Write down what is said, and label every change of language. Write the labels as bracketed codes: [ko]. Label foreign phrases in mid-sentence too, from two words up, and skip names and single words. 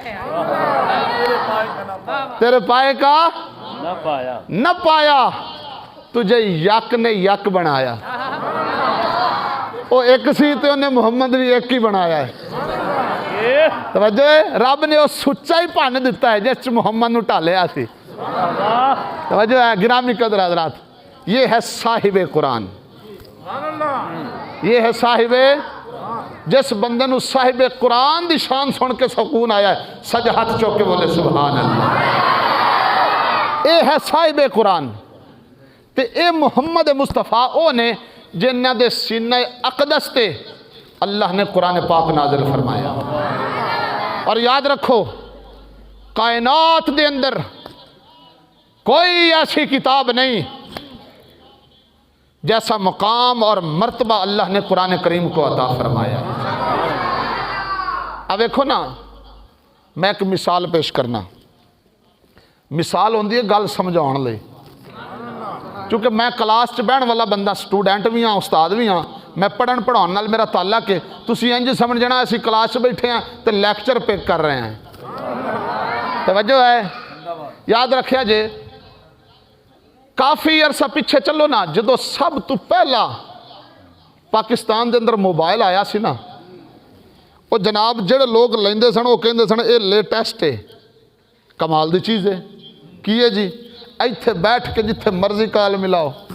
[ur] تیرے پائے کا نہ پایا تجھے یک نے یک بنایا وہ ایک سی تے انہیں محمد بھی ایک ہی بنایا ہے توجہ ہے رب نے وہ سچا ہی پان دیتا ہے جس محمد نو ٹالیا سی توجہ ہے گرامی قدر حضرات یہ ہے صاحب قرآن [pa] یہ ہے صاحب جس بندے نو صاحب قرآن دی شان سن کے سکون آیا ہے سج ہاتھ چوکے بولے سبحان اللہ اے ہے صاحب قرآن تے اے محمد مصطفیٰ او نے جنہ دے سینہ اقدس تے اللہ نے قرآن پاک نازل فرمایا اور یاد رکھو کائنات دے اندر کوئی ایسی کتاب نہیں [ur] جیسا مقام اور مرتبہ اللہ نے قرآن کریم کو عطا فرمایا [pa] اب دیکھو نا میں ایک مثال پیش کرنا مثال ہوندی ہے گل سمجھاؤن لئی چونکہ میں کلاس چ بہن والا بندہ سٹوڈنٹ بھی ہاں استاد بھی ہاں میں پڑھن پڑھاؤن نال میرا تعلق ہے تسی انج سمجھنا اسی کلاس بیٹھے ہیں تے لیکچر پیک کر رہے ہیں توجہ ہے یاد رکھیا جے کافی عرصہ پیچھے چلو نا جدو سب تو پہلا پاکستان دے اندر موبائل آیا سی نا وہ جناب جڑے لوگ لیندے سن وہ کہندے سن اے لیٹسٹ ہے کمال دی چیز ہے کیے جی ایتھے بیٹھ کے جتھے مرضی کال ملاؤ